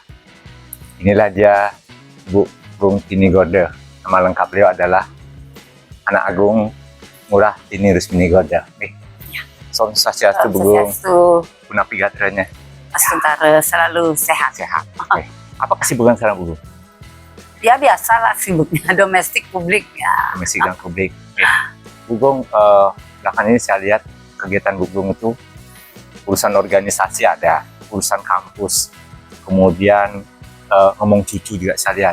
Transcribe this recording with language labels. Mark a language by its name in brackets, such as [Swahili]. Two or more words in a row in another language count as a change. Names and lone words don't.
[Indonesian] Inilah dia Bu Gung Tini Gorde. Nama lengkap beliau adalah Anak Agung Ngurah Tini Rusmini Gorde. [Balinese] Om Swastiastu Bu Gung. Punapi gatranya. [Indonesian] Sementara selalu sehat. Oke. Apa kesibukan sekarang Bu Gung? Ya biasalah sibuknya domestik publik ya. Domestik dan publik. Bu Gung, belakangan ini saya lihat kegiatan Bu Gung itu urusan organisasi ada, urusan kampus, kemudian ngomong cucu juga saya lihat.